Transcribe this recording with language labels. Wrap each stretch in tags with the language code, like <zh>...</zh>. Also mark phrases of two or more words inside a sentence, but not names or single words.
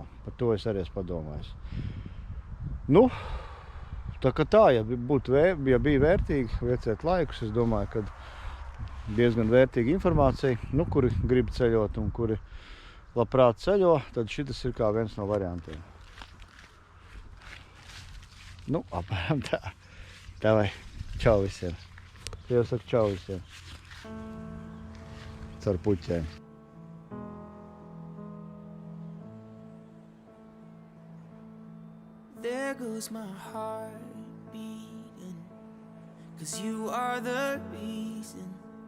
<lv>Par to es arī esmu padomājis. Nu, tā kā tā, ja bija vērtīgi liecēt laikus, es domāju, ka diezgan vērtīga informācija, nu, kuri grib ceļot un kuri labprāt ceļo, tad šitas ir kā viens no variantiem. Nu, apmēram tā. Tā vai, čau visiem. Jau saka čau visiem. Caur puķēm.</lv> <en>There goes my heart beating, 'cause you are the reason</en>